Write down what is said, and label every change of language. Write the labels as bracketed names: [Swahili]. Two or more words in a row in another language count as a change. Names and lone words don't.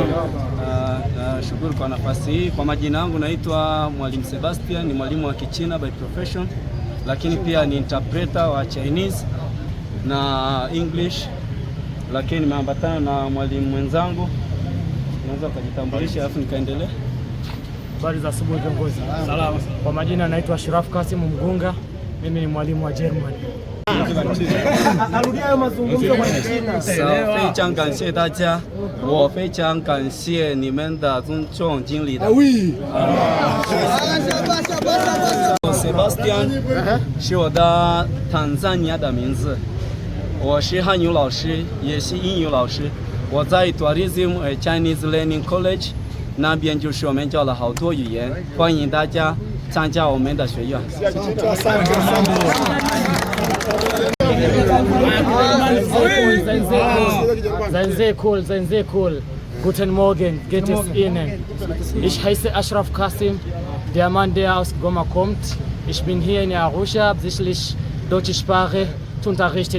[Swahili] Nashukuru kwa nafasi hii. Kwa majina yangu naitwa Mwalimu Sebastian, ni mwalimu wa Kichina [English] by profession, [Swahili] lakini pia ni interpreter wa Chinese na English, lakini nimeambatana na mwalimu mwenzangu. Naweza kujitambulisha alafu nikaendelea. Habari za asubuhi viongozi. Salama. Kwa majina naitwa Ashraf Kasim Mgunga. Mimi ni mwalimu wa German. [Chinese] 非常感谢大家，我非常感谢你们的尊重经理的。Sebastian 是我的坦桑尼亚的名字，我是汉语老师，也是英语老师。我在 Tourism Chinese Learning College 那边就是我们教了好多语言，欢迎大家参加我们的学院。 [German] Seien Sie cool. Guten Morgen, geht es Ihnen? Ich heiße Ashraf Kasim, der Mann, der aus Goma kommt. Ich bin hier in Arusha, absichtlich deutsche Sprache zu unterrichten.